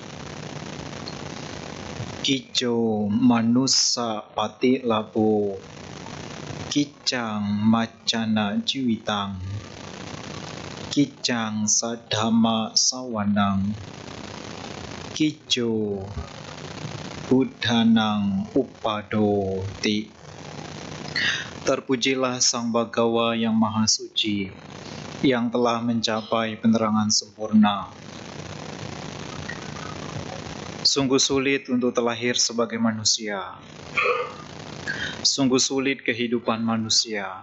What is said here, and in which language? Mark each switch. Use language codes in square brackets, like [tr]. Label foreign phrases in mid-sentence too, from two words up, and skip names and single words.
[pi] Kico manussa pati labo Kicang macana jiwitang Kicang sadhama sawanang Kico buddhanang upadoti. [id] Terpujilah Sang Bhagawa yang Maha Suci, yang telah mencapai penerangan sempurna. Sungguh sulit untuk terlahir sebagai manusia. Sungguh sulit kehidupan manusia.